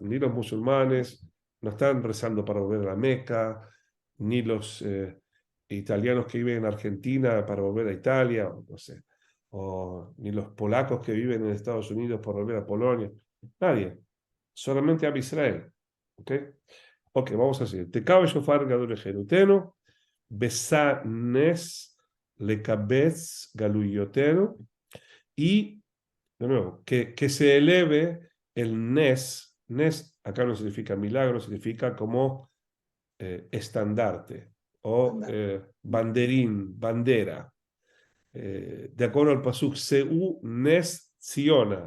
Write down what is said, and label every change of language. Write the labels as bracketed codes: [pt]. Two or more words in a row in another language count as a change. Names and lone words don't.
[es] ni los musulmanes no están rezando para volver a la Meca, ni los italianos que viven en Argentina para volver a Italia, o no sé, o ni los polacos que viven en Estados Unidos para volver a Polonia. Nadie. Solamente a Israel. ¿Ok? Ok, vamos a seguir. [he] תקע בשופר גדול לחירותנו, ושא נס לקבץ גלויותינו, [es] y, de nuevo, que se eleve el Nes. Nes acá no significa milagro, significa como estandarte o Anda. banderín, bandera. De acuerdo al pasuk, [he] שאו נס ציונה.